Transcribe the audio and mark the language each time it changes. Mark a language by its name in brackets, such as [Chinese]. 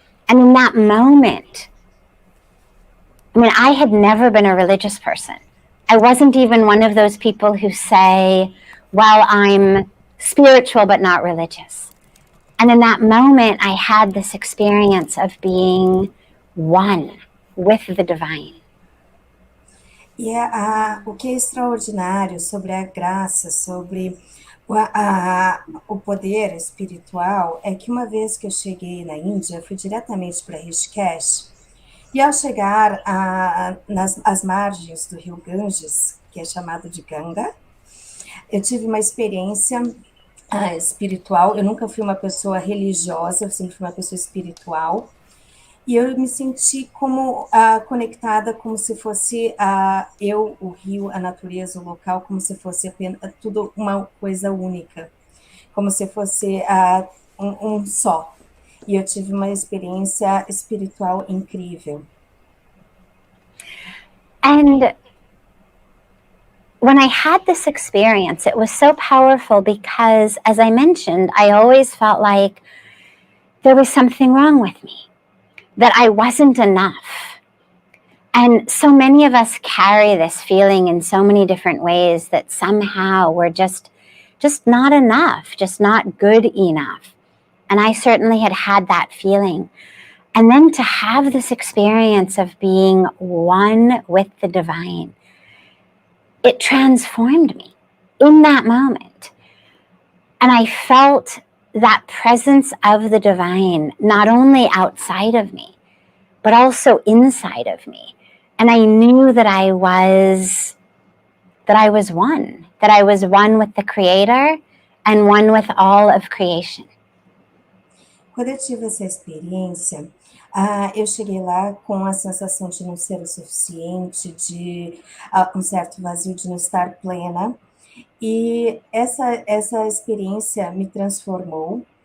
[English] And in that moment, I mean, I had never been a religious person. I wasn't even one of those people who say, well, I'm spiritual but not religious. And in that moment, I had this experience of being one with the divine. [Portuguese] E o que é extraordinário sobre a graça, sobre o poder espiritual, é que uma vez que eu cheguei na Índia, eu fui diretamente para Rishikesh, e ao chegar às margens do Rio Ganges, que é chamado de Ganga, eu tive uma experiência espiritual. Eu nunca fui uma pessoa religiosa, eu sempre fui uma pessoa espiritual. E eu me senti como conectada, como se fosse eu, o rio, a natureza, o local, como se fosse apenas, tudo uma coisa única, como se fosse um só. E eu tive uma experiência espiritual incrível. [English] And when I had this experience, it was so powerful because, as I mentioned, I always felt like there was something wrong with me, that I wasn't enough. And so many of us carry this feeling in so many different ways, that somehow we're just not enough, just not good enough. And I certainly had that feeling. And then to have this experience of being one with the divine, it transformed me in that moment. And I felt that presence of the divine, not only outside of me, but also inside of me. And I knew that I was one with the Creator and one with all of creation. [Portuguese] Quando eu tive essa experiência, eu cheguei lá com a sensação de não ser o suficiente, de um certo vazio, de não estar plena. E essa experiência me transformou.